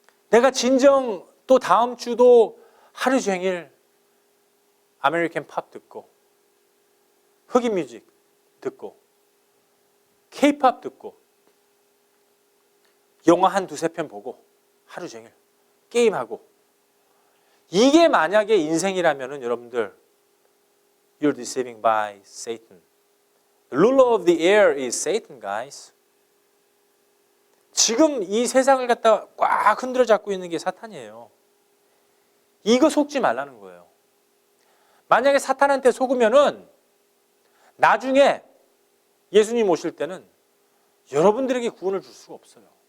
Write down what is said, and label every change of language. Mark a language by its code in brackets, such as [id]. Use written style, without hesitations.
[ko] 내가 진정 또 다음 주도 하루 종일 아메리칸 팝 듣고 흑인 뮤직 듣고 K-팝 듣고 영화 한 두세 편 보고 하루 종일 게임하고 이게 만약에 인생이라면은 여러분들 [en] You're deceiving by Satan. The ruler of the air is Satan, guys. [ko] 지금 이 세상을 갖다 꽉 흔들어 잡고 있는 게 사탄이에요. 이거 속지 말라는 거예요. 만약에 사탄한테 속으면은 나중에 예수님 오실 때는 여러분들에게 구원을 줄 수가 없어요.